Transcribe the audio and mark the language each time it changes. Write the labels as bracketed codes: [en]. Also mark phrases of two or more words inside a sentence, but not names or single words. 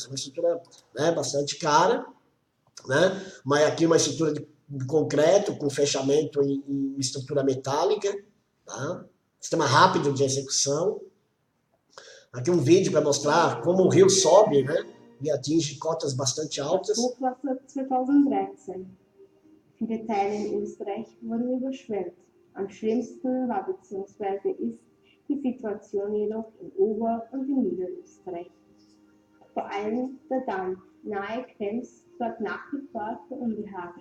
[pt] Uma estrutura, né, bastante cara, né, mas aqui uma estrutura de concreto com fechamento em estrutura metálica, tá? Sistema rápido de execução. Aqui um vídeo para mostrar como o rio sobe, né, e atinge cotas bastante altas. [de] Das Hochwasser 2013. Viele Teile in Österreich wurden überschwemmt. Am schlimmsten war bzw. ist die Situation jedoch in Ober- und in Niederösterreich. Vor allem der Damm nahe Krems sorgt nach wie vor für Unbehagen.